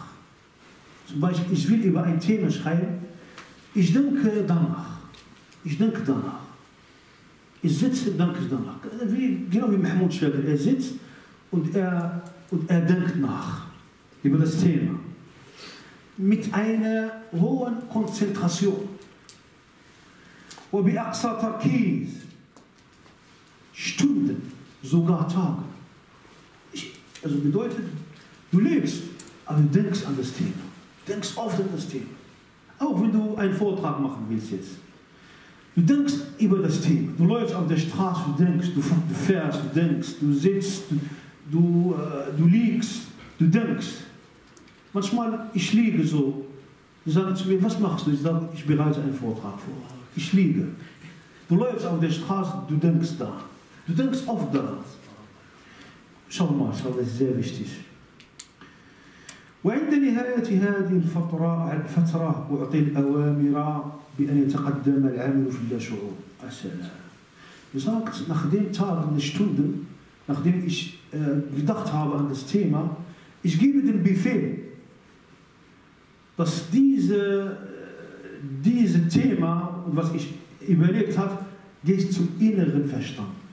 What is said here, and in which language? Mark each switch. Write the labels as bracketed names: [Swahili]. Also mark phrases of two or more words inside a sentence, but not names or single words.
[German] Zum Beispiel, ich will über ein Thema schreiben, ich denke danach. Ich sitze und denke danach. Genau wie Mahmoud schreibt, er sitzt und er denkt nach über das Thema. Mit einer hohen Konzentration. [Arabic] وبأقصى تركيز. [German] Stunden, sogar Tage. Also bedeutet, du lebst, aber du denkst an das Thema. Du denkst oft an das Thema. Auch wenn du einen Vortrag machen willst jetzt. Du denkst über das Thema. Du läufst auf der Straße, du denkst, du fährst, du denkst, du sitzt, du liegst, du denkst. Manchmal, ich liege so. Sie sagen zu mir, was machst du? Ich sage, ich bereite einen Vortrag vor. Ich liege. Du läufst auf der Straße, du denkst da. Du denkst oft da. Schau mal, das ist sehr wichtig. [Arabic] وعند نهاية هذه الفترة أعطي الأوامر بأن يتقدم العامل في اللاشعور. السلام. [German] Du sagst, nach den Tagen, den Stunden, nachdem ich gedacht habe an das Thema, ich gebe den Befehl, dass dieses Thema, was ich überlegt habe, geht zum inneren Verstand.